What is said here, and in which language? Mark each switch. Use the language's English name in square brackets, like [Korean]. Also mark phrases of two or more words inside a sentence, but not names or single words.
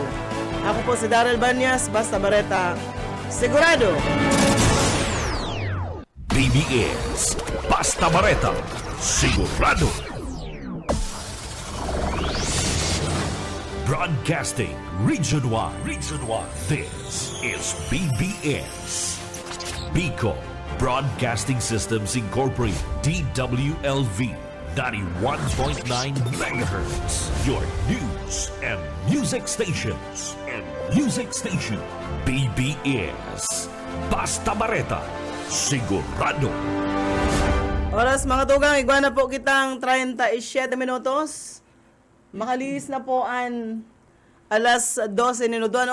[Bikol] Ako po si Daryl Banyas, basta bareta, sigurado. BBS Basta Bareta, sigurado. [English] Broadcasting Region 1. This is BBS. Bico Broadcasting Systems Incorporated. DWLV 91.9 MHz. Your news and music stations. [Bikol] BBS. Basta Bareta. Sigurado. Oras mga tugang, igwa na po kitang 37 minutos. Makalis na po ang alas 12 minutuan.